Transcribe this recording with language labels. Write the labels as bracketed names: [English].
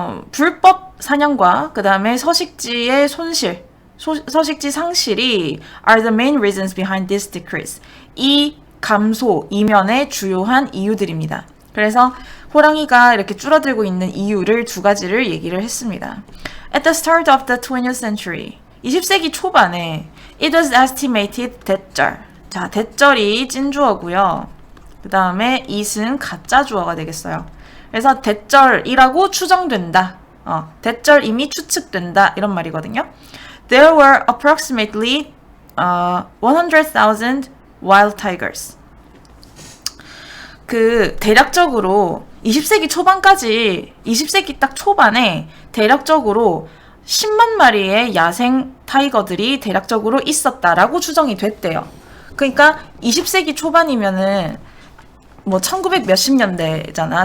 [Korean] 불법 사냥과 그 다음에 서식지의 손실, 서식지 상실이 [English] are the main reasons behind this decrease. [Korean] 이 감소 이면의 주요한 이유들입니다. 그래서 호랑이가 이렇게 줄어들고 있는 이유를 두 가지를 얘기를 했습니다. [English] At the start of the 20th century, [Korean] 20세기 초반에 [English] it was estimated 대절. [Korean] 자, 대절이 찐주어고요. 그 다음에 it은 가짜 주어가 되겠어요. 그래서 대절이라고 추정된다. 대절임이 추측된다. 이런 말이거든요. [English] There were approximately 100,000 wild tigers. [Korean] 그 대략적으로 20세기 초반까지, 20세기 딱 초반에 대략적으로 10만 마리의 야생 타이거들이 대략적으로 있었다라고 추정이 됐대요. 그러니까 20세기 초반이면은 뭐 1900 몇십 년대잖아.